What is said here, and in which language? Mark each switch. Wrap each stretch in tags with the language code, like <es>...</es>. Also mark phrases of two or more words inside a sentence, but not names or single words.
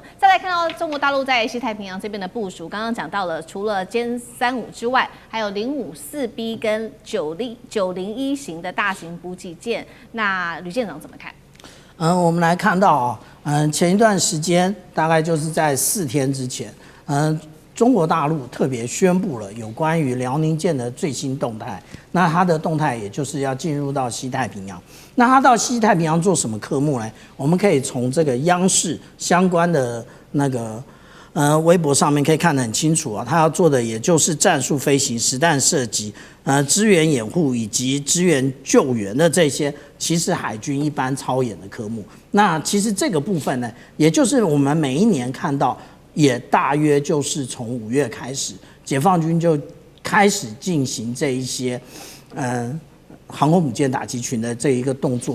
<zh>再來看到中国大陸在西太平洋這邊的部署，剛剛講到了，除了殲35之外，還有054B 跟901型的大型補給艦，那呂艦長怎麼看？我們來看到前一段時間，大概就是在4天之前，中國大陸特別宣布了有關於遼寧艦的最新動態。那它的動態也就是要進入到西太平洋。那它到西太平洋做什麼科目呢？我們可以從這個央視相關的那個微博上面可以看得很清楚啊，他要做的也就是戰術飛行、實彈射擊、支援掩護以及支援救援的這些，其實海軍一般操演的科目。那其實這個部分呢，也就是我們每一年看到，也大約就是從5月開始，解放軍就開始進行這一些航空母艦打擊群的這一個動作。</zh>